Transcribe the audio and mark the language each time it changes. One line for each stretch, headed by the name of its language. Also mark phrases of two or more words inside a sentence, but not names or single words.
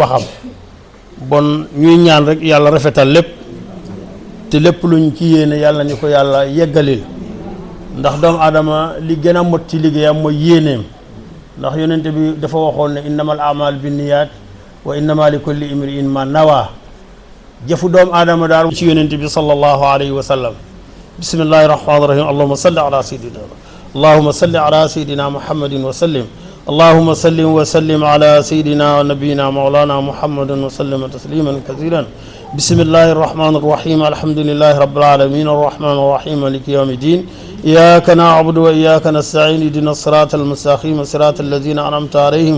Wolof: waxam bon ñuy ñaan rek yàlla rafetal lépp te lépp luñ ci yéene yàlla ñu ko yàlla yeggalil ndax doomu aadama li gën a mot ci liggéeyam mooy yéeneem ndax yonente bi dafa waxoon ne
Arabic: إنما الأعمال بالنيات وإنما لكل امرئ ما نوى
Wolof: jëfu doomu aadama daal ci yonente bi
Arabic: صلى الله عليه وسلم بسم الله الرحمن الرحيم اللهم صل على سيدنا اللهم صل على سيدنا محمد وسلم اللهم صل وسلم على سيدنا ونبينا مولانا محمد وسلم تسليما كثيرا بسم الله الرحمن الرحيم الحمد لله رب العالمين الرحمن الرحيم مالك يوم الدين إياك نعبد وإياك نستعين اهدنا الصراط المستقيم صراط الذين أنعمت عليهم